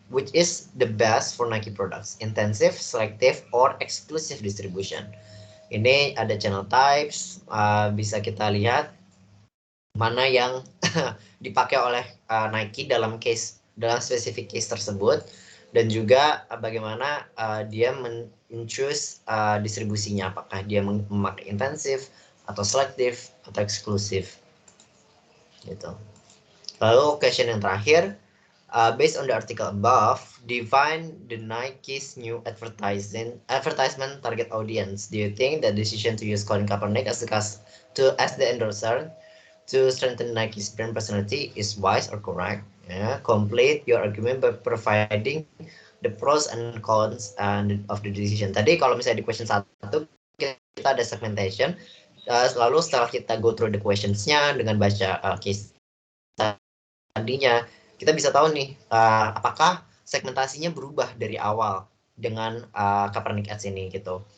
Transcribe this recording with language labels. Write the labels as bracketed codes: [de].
[en] Which is the best for Nike products? Intensive, selective, or exclusive distribution? [id] Ini ada channel types, bisa kita lihat mana yang dipakai oleh Nike dalam specific case tersebut, dan juga bagaimana dia men-choose distribusinya, apakah dia memakai intensif atau selektif atau eksklusif gitu. Lalu question yang terakhir, [en] based on the article above, define the Nike's new advertisement target audience. Do you think the decision to use Colin Kaepernick as the endorser to strengthen Nike's brand personality is wise or correct? Complete your argument by providing the pros and cons of the decision. [id] Tadi kalau misalnya di question 1 kita ada segmentation, lalu setelah kita [en] go through the questions-nya [id] dengan baca case tadinya, kita bisa tahu nih apakah segmentasinya berubah dari awal dengan Kaepernick Ads ini gitu.